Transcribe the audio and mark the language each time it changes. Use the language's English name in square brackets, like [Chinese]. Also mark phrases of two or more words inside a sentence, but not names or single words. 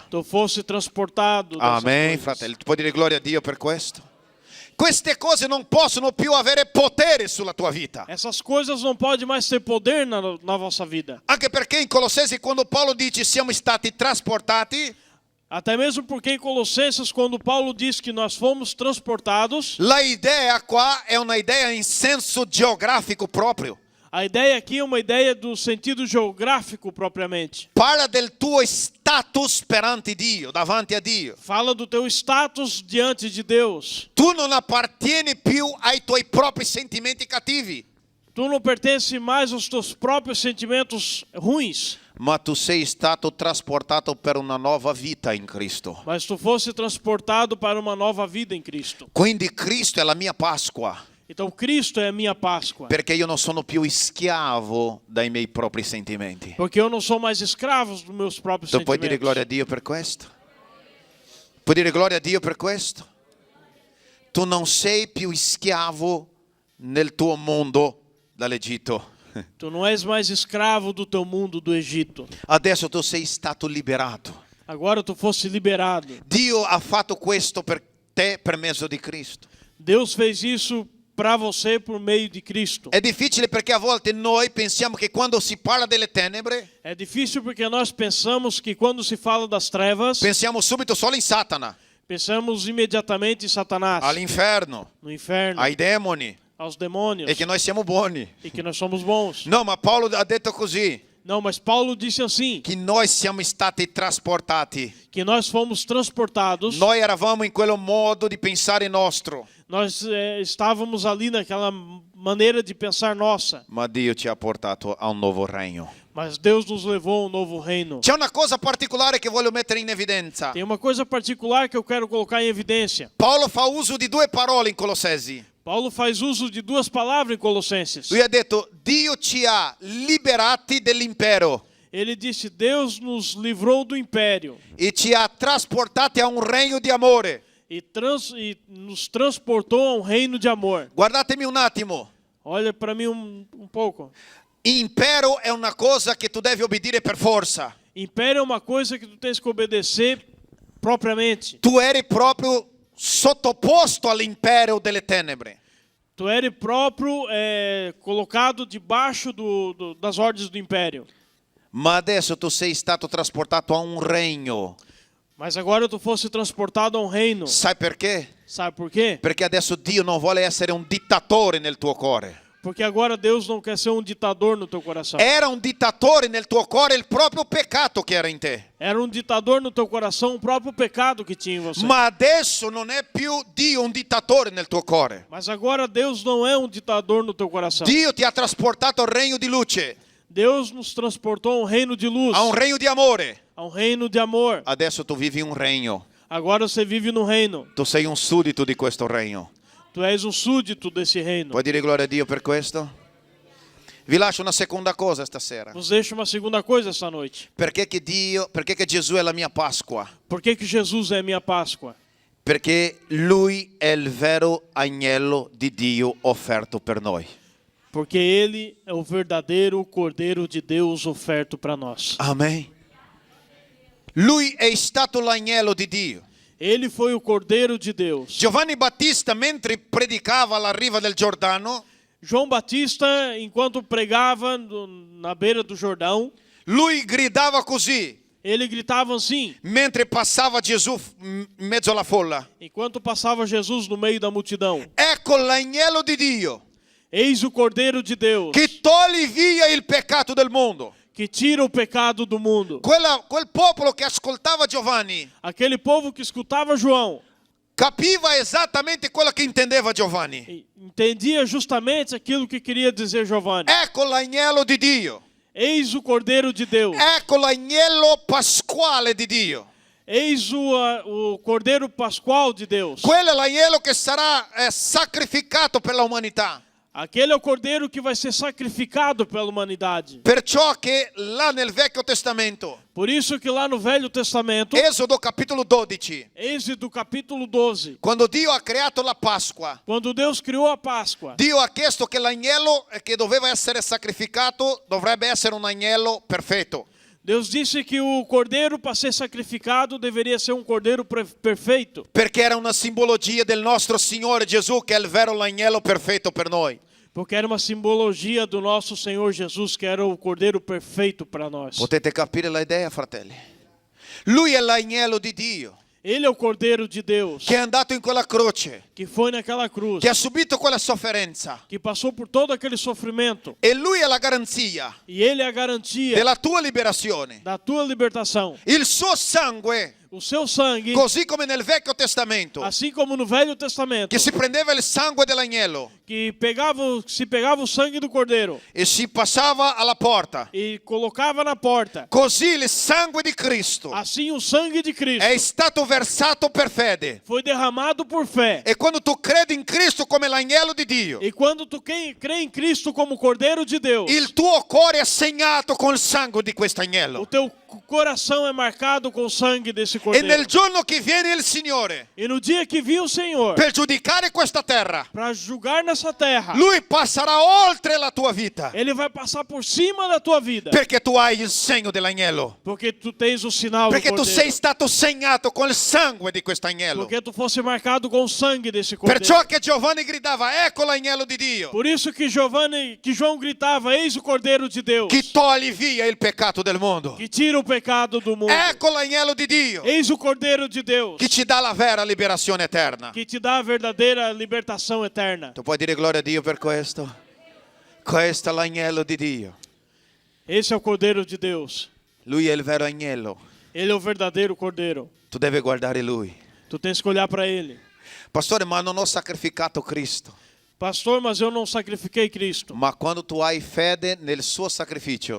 [Portuguese] tu fosse transportado dessas Amen, coisas. [Italian] fratelli. Tu puoi dire gloria a Dio per questo? Queste cose non possono più avere potere sulla tua vita. [Portuguese] Essas coisas não podem mais ter poder na vossa vida. [Italian] Anche perché in Colossesi quando Paolo dice siamo stati trasportati, [Portuguese] Até mesmo porque em Colossenses, quando Paulo diz que nós fomos transportados, [Italian] la idea qua è una idea in senso geografico proprio. [Portuguese] a ideia aqui é uma ideia do sentido geográfico propriamente. [Italian] Parla del tuo status perante Dio, davanti a Dio. [Portuguese] Fala do teu status diante de Deus. [Italian] Tu non appartieni più ai tuoi propri sentimenti cattivi, [Portuguese] Tu não pertence mais aos teus próprios sentimentos ruins, [Italian] ma tu sei stato trasportato per una nuova vita in Cristo. [Portuguese] mas tu fosse transportado para uma nova vida em Cristo. [Italian] Quindi Cristo è la mia Pasqua, [Portuguese] Então Cristo é a minha Páscoa. [Italian] perché io non sono più schiavo dai miei propri sentimenti. [Portuguese] Porque eu não sou mais escravo dos meus próprios [Italian] Tu puoi dire gloria a [Portuguese] sentimentos. [Italian] Dio per questo? Puoi dire gloria a Dio per questo? Tu non sei più schiavo nel tuo mondo dall'Egitto. [Portuguese] Tu não és mais escravo do teu mundo do Egito. [Italian] Adesso tu sei stato liberato. [Portuguese] Agora tu fosse liberado. [Italian] Dio ha fatto questo per te per mezzo di Cristo. [Portuguese] Deus fez isso para você por meio de Cristo. [Italian] È difficile perché a volte noi pensiamo che quando si parla delle tenebre, [Portuguese] É difícil porque nós pensamos que quando se fala das trevas, [Italian] pensiamo subito solo in Satana, [Portuguese] pensamos imediatamente em Satanás, [Italian] all'inferno, [Portuguese] no inferno, [Italian] ai demoni [Portuguese] aos demônios [Italian] e che noi siamo buoni. [Portuguese] e que nós somos bons. [Italian] No, ma Paolo ha detto così, [Portuguese] Não, mas Paulo disse assim, [Italian] che noi siamo stati trasportati. [Portuguese] que nós fomos transportados, [Italian] Noi eravamo in quello modo di pensare nostro, [Portuguese] nós estávamos ali naquela maneira de pensar nossa, [Italian] ma Dio ci ha portato a un nuovo regno. [Portuguese] mas Deus nos levou a um novo reino. [Italian] C'è una cosa particolare che voglio mettere in evidenza. [Portuguese] Tem uma coisa particular que eu quero colocar em evidência. [Italian] Paolo fa uso di due parole in Colossesi. [Portuguese] Paulo faz uso de duas palavras em Colossenses. [Italian] Lui ha detto, Dio ci ha liberati dell'impero [Portuguese] Ele disse, Deus nos livrou do império [Italian] e ci ha trasportati a un regno di amore. [Portuguese] e nos transportou a um reino de amor. [Italian] Guardatemi un attimo. [Portuguese] Olha para mim um pouco. [Italian] Impero è una cosa che tu devi obbedire per forza. [Portuguese] Império é uma coisa que tu tens que obedecer propriamente. [Italian] Tu eri proprio sottoposto all'impero delle tenebre. [Portuguese] Tu eres próprio colocado debaixo das ordens do império. [Italian] Ma adesso tu sei stato trasportato a un regno. [Portuguese] Mas agora tu fosse transportado a um reino. [Italian] Sai perché? [Portuguese] Sabe por quê? [Italian] Perché adesso Dio non vuole essere un dittatore nel tuo cuore. [Portuguese] Porque agora Deus não quer ser um ditador no teu coração. [Italian] Era un dittatore nel tuo cuore il proprio peccato che era in te. [Portuguese] Era um ditador no teu coração o próprio pecado que tinha em você. [Italian] Ma adesso non è più Dio un dittatore nel tuo cuore. [Portuguese] Mas agora Deus não é um ditador no teu coração. [Italian] Dio ti ha trasportato al regno di luce, [Portuguese] Deus nos transportou a um reino de luz, [Italian] a un regno di amore. [Portuguese] a um reino de amor. [Italian] Adesso tu vivi un regno. [Portuguese] Agora você vive no reino. [Italian] Tu sei un suddito di questo regno. [Portuguese] Tu és um súdito desse reino. [Italian] Puoi dire gloria a Dio per questo? Vi lascio una seconda cosa stasera. [Portuguese] Nos deixa uma segunda coisa esta noite. [Italian] Perché che Gesù è la mia Pasqua? [Portuguese] Por que Jesus é minha Páscoa? [Italian] Perché Lui è il vero agnello di Dio offerto per noi. [Portuguese] Porque Ele é o verdadeiro Cordeiro de Deus oferto para nós. [Italian] Amen. Lui è stato l'agnello di Dio. [Portuguese] Ele foi o Cordeiro de Deus. [Italian] Giovanni Battista, mentre predicava alla riva del Giordano, [Portuguese] João Batista, enquanto pregava na beira do Jordão, [Italian] lui gridava così, [Portuguese] ele gritava assim, [Italian] mentre passava Gesù in mezzo alla folla. [Portuguese] enquanto passava Jesus no meio da multidão. [Italian] Ecco l'agnello di Dio [Portuguese] Eis o Cordeiro de Deus, [Italian] che toglie via il peccato del mondo. [Portuguese] que tira o pecado do mundo. [Italian] Quel popolo che ascoltava Giovanni [Portuguese] Aquele povo que escutava João [Italian] capiva esattamente quello che intendeva Giovanni. [Portuguese] entendia justamente aquilo que queria dizer Giovanni. [Italian] Ecco l'agnello di Dio. [Portuguese] Eis o Cordeiro de Deus. [Italian] Ecco l'agnello pasquale di Dio. [Portuguese] Eis o Cordeiro Pascual de Deus. [Italian] Quello è l'agnello che sarà sacrificato per l'umanità. [Portuguese] Aquele é o Cordeiro que vai ser sacrificado pela humanidade. [Italian] Perciò che là nel Vecchio Testamento, [Portuguese] Por isso que lá no Velho Testamento, [Italian] Esodo capitolo 12, [Portuguese] Êxodo capítulo 12, [Italian] quando Dio ha creato la Pasqua, [Portuguese] quando Deus criou a Páscoa, [Italian] Dio ha chiesto che l'agnello che doveva essere sacrificato dovrebbe essere un agnello perfetto. [Portuguese] Deus disse que o cordeiro para ser sacrificado deveria ser um cordeiro perfeito, [Italian] Perché era una simbologia del nostro Signore Gesù che è il vero agnello perfetto per noi. [Portuguese] porque era uma simbologia do nosso Senhor Jesus, que era o cordeiro perfeito para nós. [Italian] Potete capire la idea, fratelli? Lui è l'agnello di Dio [Portuguese] Ele é o Cordeiro de Deus, [Italian] che è andato in quella croce, [Portuguese] que foi naquela cruz, [Italian] che ha subito quella sofferenza. [Portuguese] que passou por todo aquele sofrimento, [Italian] E Lui è la garanzia [Portuguese] e Ele é a garantia [Italian] della tua liberazione. [Portuguese] da tua libertação. [Italian] Il suo sangue, [Portuguese] O seu sangue, [Italian] così come nel Vecchio Testamento, [Portuguese] assim como no Velho Testamento, [Italian] che si prendeva il sangue dell'agnello [Portuguese] que se pegava o sangue do cordeiro [Italian] e si passava alla porta, [Portuguese] e colocava na porta, [Italian] così il sangue di Cristo [Portuguese] assim o sangue de Cristo [Italian] è stato versato per fede. [Portuguese] foi derramado por fé. [Italian] E quando tu credi in Cristo come l'agnello di Dio, [Portuguese] E quando tu crê em Cristo como Cordeiro de Deus, [Italian] il tuo cuore è segnato col sangue di questo [Portuguese] o [Italian] agnello. [Portuguese] teu coração é marcado com o sangue desse E cordeiro. [Italian] nel giorno che viene il Signore [Portuguese] E no dia que vir o Senhor [Italian] per giudicare questa terra, [Portuguese] para julgar nessa terra, [Italian] Lui passerà oltre la tua vita, [Portuguese] Ele vai passar por cima da tua vida, [Italian] perché tu hai il segno dell'agnello. [Portuguese] porque tu tens o sinal do [Italian] Perché tu sei [Portuguese] cordeiro, [Italian] stato segnato col sangue di questo agnello. [Portuguese] porque tu fosse marcado com o sangue desse cordeiro. [Italian] Perciò che Giovanni gridava, ecco l'agnello di Dio, [Portuguese] Por isso que João gritava, eis o Cordeiro de Deus, [Italian] che toglie via il peccato del mondo. [Portuguese] que tira o pecado do mundo. [Italian] Ecco l'agnello di Dio, [Portuguese] Eis o Cordeiro de Deus, [Italian] che ci dà la vera liberazione eterna. [Portuguese] que te dá a verdadeira libertação eterna. [Italian] Tu puoi dire gloria a Dio per questo? Questo è l'agnello di Dio. [Portuguese] Esse é o Cordeiro de Deus. [Italian] Lui è il vero agnello. [Portuguese] Ele é o verdadeiro Cordeiro. [Italian] Tu devi guardare Lui. [Portuguese] Tu tens que olhar para Ele. [Italian] Pastore, ma non ho sacrificato Cristo. [Portuguese] Pastor, mas eu não sacrifiquei Cristo. [Italian] Ma quando tu hai fede nel suo sacrificio,